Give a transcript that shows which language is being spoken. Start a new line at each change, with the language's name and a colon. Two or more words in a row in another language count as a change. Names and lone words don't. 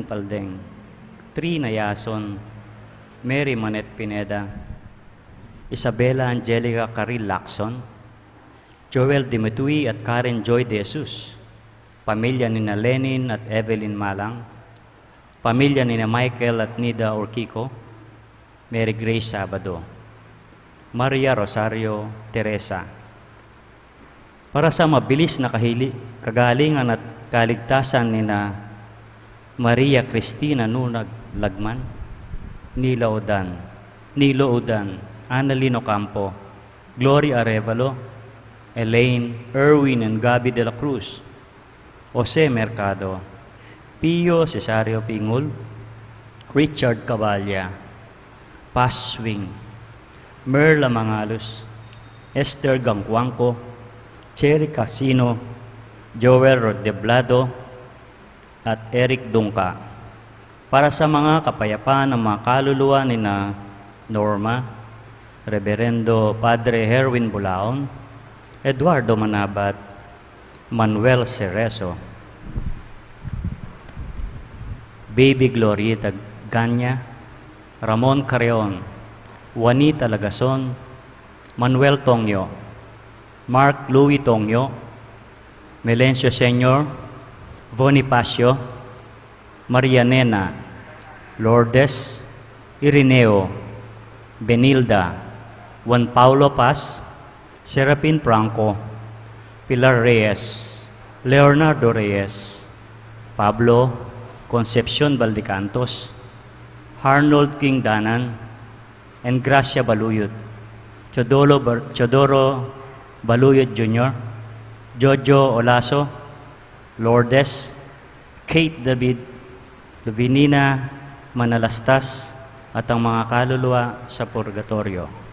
Filipino: Paldeng, Trina Yason, Mary Manet Pineda, Isabella Angelica Caril Lacson, Joel Dimitui at Karen Joy De Jesus, pamilya ni na Lenin at Evelyn Malang, pamilya ni na Michael at Nida Orquico, Mary Grace Sabado, Maria Rosario Teresa. Para sa mabilis na kagalingan at kaligtasan ni na Maria Cristina Nunag Lagman, Nilo Udan, Annalino Campo, Gloria Arevalo, Elaine, Erwin and Gabi de la Cruz, Jose Mercado, Pio Cesario Pingul, Richard Cavalla, Paz Swing, Merla Mangalos, Esther Gangcuangco, Cherry Casino, Joel Rodeblado, at Eric Dungka. Para sa mga kapayapaan ng mga kaluluwa ni na Norma, Reverendo Padre Herwin Bulaon, Eduardo Manabat, Manuel Cerezo, Baby Glorieta Ganya, Ramon Carreon, Juanita Lagason, Manuel Tongyo, Mark Louis Tongyo, Melencio Senior, Bonifacio, Maria Nena, Lourdes, Irineo, Benilda, Juan Paulo Paz, Serapin Franco, Pilar Reyes, Leonardo Reyes, Pablo Concepcion Valdecantos, Arnold King Danan, and Gracia Baluyot, Chodoro Baluyot Jr., Jojo Olaso, Lourdes, Kate David, Luvinina Manalastas, at ang mga kaluluwa sa purgatorio.